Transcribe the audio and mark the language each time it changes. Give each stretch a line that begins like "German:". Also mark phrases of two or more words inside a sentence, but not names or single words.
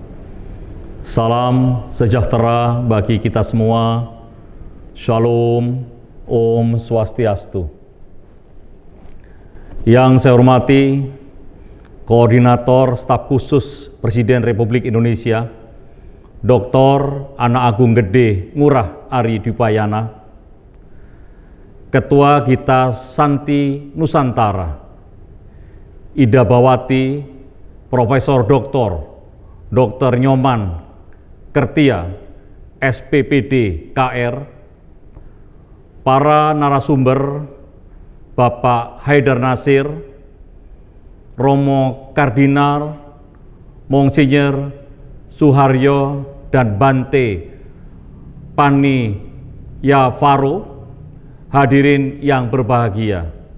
Indonesian: Salam sejahtera bagi kita semua.
Balinese: Shalom, Om Swastiastu.
Indonesian: Yang saya hormati Koordinator Staf Khusus Presiden Republik Indonesia, Dr. Anak Agung Gede Ngurah Ari Dwipayana, Ketua Gita Santi Nusantara, Ida Bawati, Profesor Dr. Nyoman Kertia, SPPD KR, para narasumber, Bapak Haidar Nasir, Romo Kardinal, Monsinyur Suharyo, dan Bante Pani Yafaro, hadirin yang berbahagia.